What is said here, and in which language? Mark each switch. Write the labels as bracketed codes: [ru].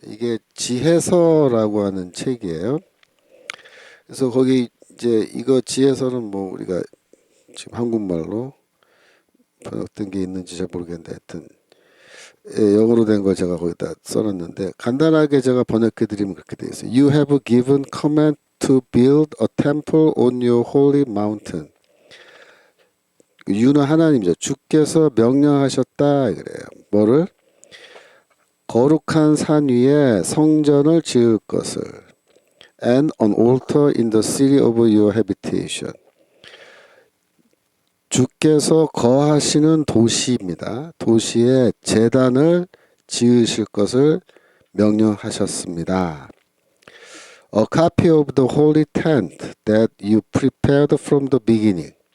[ko] 이게 지혜서라고 하는 책이에요. 그래서 거기 이제 이거 지혜서는 뭐 우리가 지금 한국말로 번역된 게 있는지 잘 모르겠는데 하여튼 영어로 된 걸 제가 거기다 써놨는데 간단하게 제가 번역해 드리면 그렇게 되어 있어요. [en] You have given command to build a temple on your holy mountain. [ko] 유는 하나님이죠. 주께서 명령하셨다 그래요. 뭐를? 거룩한 산 위에 성전을 지을 것을 [en] and an altar in the city of your habitation. [ko] 주께서 거하시는 도시입니다. 도시에 제단을 지으실 것을 명령하셨습니다. [en] A copy of the holy tent that you prepared from the beginning.